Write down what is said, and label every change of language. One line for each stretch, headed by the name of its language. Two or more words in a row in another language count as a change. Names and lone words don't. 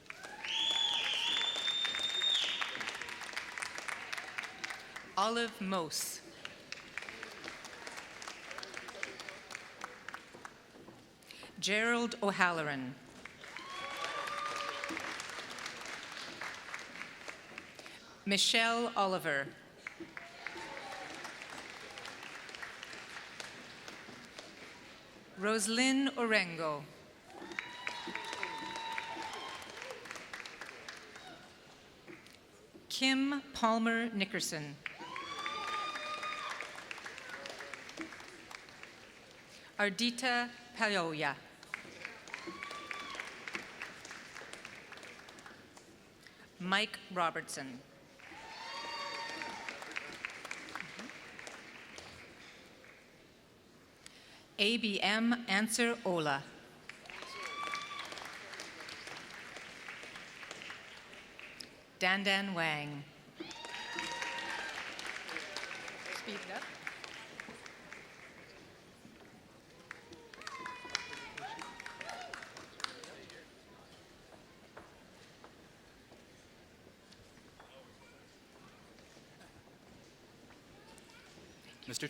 English: Olive Mose. Gerald O'Halloran. Michelle Oliver. Roslyn Orengo. Kim Palmer Nickerson. Ardita Payoya. Mike Robertson. ABM Answer Ola. Dandan Wang. Speed it up. Mr.